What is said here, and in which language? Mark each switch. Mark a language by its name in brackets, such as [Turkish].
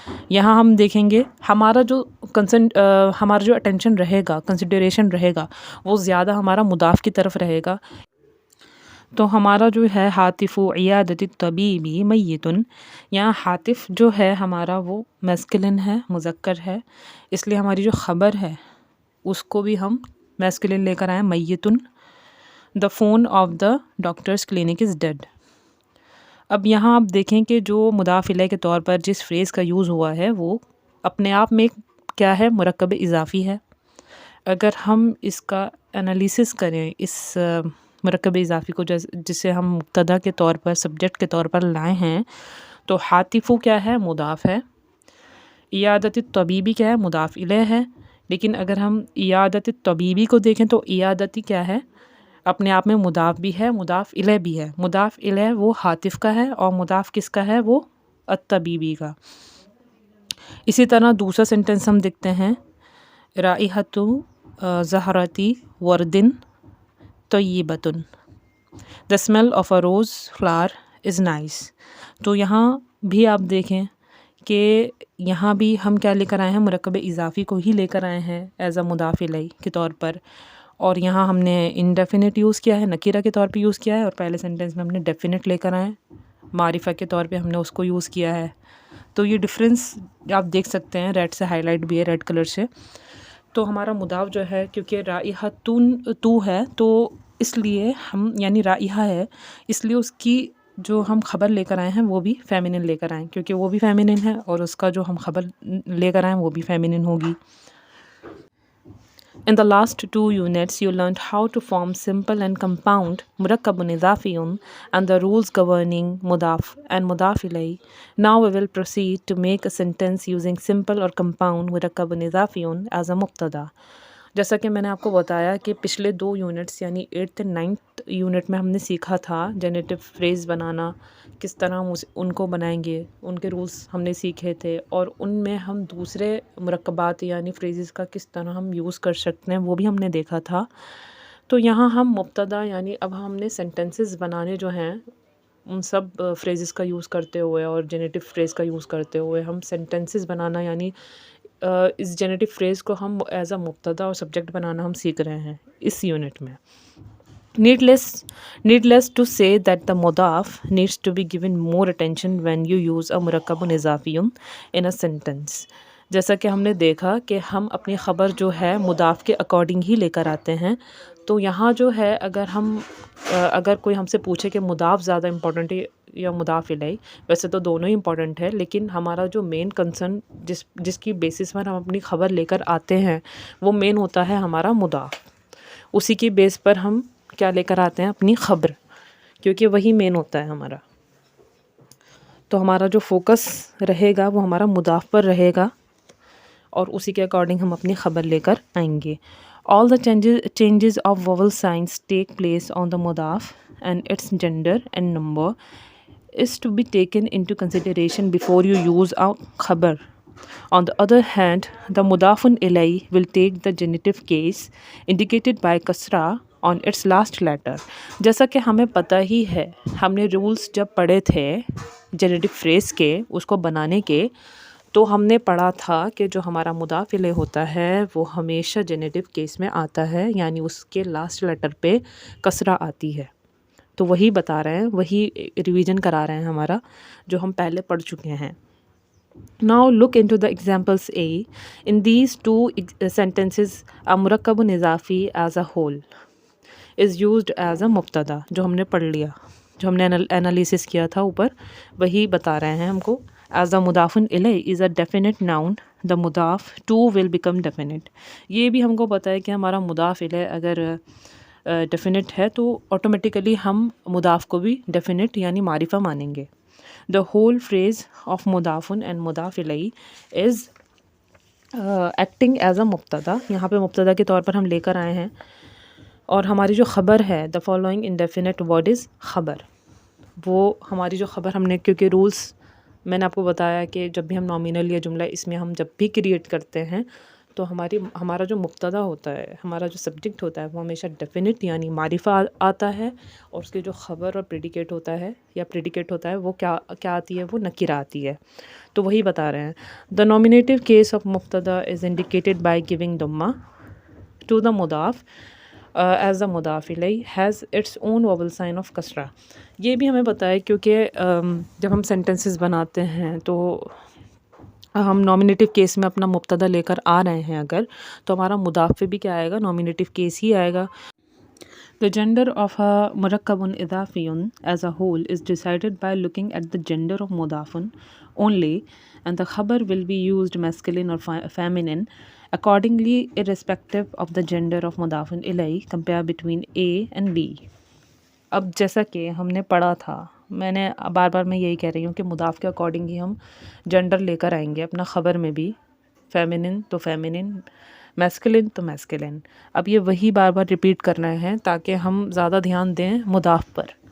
[Urdu] یہاں ہم دیکھیں گے ہمارا جو ہمارا جو اٹینشن رہے گا، کنسیڈریشن رہے گا، وہ زیادہ ہمارا مضاف کی طرف رہے گا. تو ہمارا جو ہے [Arabic] حاطف عیادۃ الطبیب میت، [Urdu] یہاں حاطف جو ہے ہمارا وہ میسکلن ہے، مذکر ہے، اس لیے ہماری جو خبر ہے اس کو بھی ہم میسکلن لے کر آئیں میتن. [English] The phone of the doctor's clinic is dead. [Urdu] اب یہاں آپ دیکھیں کہ جو مضاف الیہ کے طور پر جس فریز کا یوز ہوا ہے وہ اپنے آپ میں کیا ہے، مرکب اضافی ہے. اگر ہم اس کا انالیسس کریں، اس مرکب اضافی کو جسے ہم مبتدا کے طور پر، سبجیکٹ کے طور پر لائے ہیں، تو حاطفو کیا ہے، مضاف ہے. عیادت الطبیبی کیا ہے، مضاف الیہ ہے. لیکن اگر ہم عیادت الطبیبی کو دیکھیں تو عیادتی کیا ہے، اپنے آپ میں مضاف بھی ہے، مضاف الیہ بھی ہے. مضاف الیہ وہ حاطف کا ہے اور مضاف کس کا ہے، وہ الطبیبی کا. اسی طرح دوسرا سینٹنس ہم دیکھتے ہیں. [Arabic] رائحۃ زہرۃ ورد طیبۃ. [English] The smell of a rose flower is nice. [Urdu] تو یہاں بھی آپ دیکھیں کہ یہاں بھی ہم کیا لے کر آئے ہیں، مرکب اضافی کو ہی لے کر آئے ہیں [English] as a [Urdu] مضاف الیہ کے طور پر. اور یہاں ہم نے انڈیفینٹ یوز کیا ہے، نکیرہ کے طور پہ یوز کیا ہے، اور پہلے سینٹنس میں ہم نے ڈیفینٹ لے کر آئے معرفہ کے طور پہ ہم نے اس کو یوز کیا ہے. تو یہ ڈفرینس آپ دیکھ سکتے ہیں، ریڈ سے ہائی لائٹ بھی ہے، ریڈ کلر سے. تو ہمارا مضاف جو ہے کیونکہ رائحۃن تو ہے، تو اس لیے ہم یعنی رائحہ ہے، اس لیے اس کی جو ہم خبر لے کر آئے ہیں وہ بھی فیمینن لے کر آئیں، کیونکہ وہ بھی فیمینن ہے اور اس کا جو ہم خبر لے کر آئیں وہ بھی فیمینن ہوگی. [English] In the last 2 units, you learned how to form simple and compound murakkabun idafiyun and the rules governing mudaf and mudaf ilayh. Now we will proceed to make a sentence using simple or compound murakkabun idafiyun as a mubtada. [Urdu] جیسا کہ میں نے آپ کو بتایا کہ پچھلے 2 units یعنی [English] 8th and 9th [Urdu] یونٹ میں ہم نے سیکھا تھا جنریٹو فریز بنانا، کس طرح ہم ان کو بنائیں گے، ان کے رولز ہم نے سیکھے تھے، اور ان میں ہم دوسرے مرکبات یعنی فریزز کا کس طرح ہم یوز کر سکتے ہیں وہ بھی ہم نے دیکھا تھا. تو یہاں ہم مبتدا یعنی اب ہم نے سینٹنسز بنانے جو ہیں ان سب فریزز کا یوز کرتے ہوئے اور جنریٹو فریز کا یوز کرتے ہوئے ہم سینٹنسز بنانا یعنی اس جنریٹو فریز کو ہم [English] as a [Urdu] مبتدا اور سبجیکٹ بنانا ہم سیکھ رہے ہیں اس یونٹ میں. [English] Needless to say that the mudaf needs to be given more attention when you use a murakkabun idafiyun in a sentence. [Urdu] جیسا کہ ہم نے دیکھا کہ ہم اپنی خبر جو ہے مضاف کے اکارڈنگ ہی لے کر آتے ہیں. تو یہاں جو ہے اگر کوئی ہم سے پوچھے کہ مضاف زیادہ امپورٹنٹ ہے یا مضاف الیہ، ویسے تو دونوں ہی امپورٹنٹ ہے، لیکن ہمارا جو مین کنسرن جس کی بیسس پر ہم اپنی خبر لے کر آتے ہیں وہ مین ہوتا ہے ہمارا مضاف. اسی کی بیس پر ہم کیا لے کر آتے ہیں، اپنی خبر، کیونکہ وہی مین ہوتا ہے ہمارا. تو ہمارا جو فوکس رہے گا وہ ہمارا مضاف پر رہے گا اور اسی کے اکارڈنگ ہم اپنی خبر لے کر آئیں گے. [English] All the changes of vowel signs take place on the mudaf and its gender and number is to be taken into consideration before you use a khabar. On the other hand, the mudafun ilayh will take the genitive case indicated by kasra on its last letter. [Urdu] جیسا کہ ہمیں پتہ ہی ہے، ہم نے rules جب پڑھے تھے جنریٹو فریز کے اس کو بنانے کے، تو ہم نے پڑھا تھا کہ جو ہمارا مضاف الیہ ہوتا ہے وہ ہمیشہ جنریٹو کیس میں آتا ہے، یعنی اس کے لاسٹ لیٹر پہ کسرہ آتی ہے. تو وہی بتا رہے ہیں، وہی ریویژن کرا رہے ہیں ہمارا جو ہم پہلے پڑھ چکے ہیں. [English] Now look into the examples A. In these 2 sentences, a murakkabun izafi as a [Urdu] whole is used as a مبتدا. جو ہم نے پڑھ لیا، جو ہم نے انالیسس کیا تھا اوپر، وہی بتا رہے ہیں ہم کو [English] As the mudafun ilay is a definite noun, the mudaf to will become definite. [Urdu] یہ بھی ہم کو پتہ ہے کہ ہمارا مضاف الیہ اگر ڈیفینٹ ہے تو آٹومیٹیکلی ہم مضاف کو بھی ڈیفینٹ یعنی معرفہ مانیں گے. [English] The whole phrase of مضافن and مضاف الیہ is acting as a مبتدا. [Urdu] یہاں پہ مبتدا کے طور پر ہم لے کر آئے ہیں اور ہماری جو خبر ہے [English] the following indefinite word is خبر. [Urdu] وہ ہماری جو خبر ہم نے کیونکہ رولس میں نے آپ کو بتایا کہ جب بھی ہم نامینل یا جملہ اس میں ہم جب بھی کریٹ کرتے ہیں تو ہمارا جو مبتدا ہوتا ہے ہمارا جو سبجیکٹ ہوتا ہے وہ ہمیشہ ڈیفینٹ یعنی معرفہ آتا ہے اور اس کے جو خبر اور پریڈیکیٹ ہوتا ہے یا پریڈیکیٹ ہوتا ہے وہ کیا آتی ہے وہ نکرہ آتی ہے. تو وہی بتا رہے ہیں [English] the nominative case of مبتدا is indicated by giving ضمہ to the مضاف as the مضاف الیہ has its own vowel sign of کسرہ. [Urdu] یہ بھی ہمیں پتہ ہے کیونکہ جب ہم سینٹنسز بناتے ہیں تو ہم نامینیٹیو کیس میں اپنا مبتدا لے کر آ رہے ہیں اگر تو ہمارا مضاف پہ بھی کیا آئے گا نامینیٹیو کیس ہی آئے گا. [English] The gender of a مرکب اضافی as a whole is decided by looking at the gender of مضاف only and the خبر will be used masculine or feminine accordingly irrespective of the gender of مضاف الیہ. compare between A and B. [Urdu] اب جیسا کہ ہم نے پڑھا تھا میں نے بار بار میں یہی کہہ رہی ہوں کہ مضاف کے اکارڈنگ ہی ہم جنڈر لے کر آئیں گے اپنا خبر میں بھی فیمنن تو فیمنن میسکلن تو میسکلن. اب یہ وہی بار بار ریپیٹ کرنا ہے تاکہ ہم زیادہ دھیان دیں مضاف پر.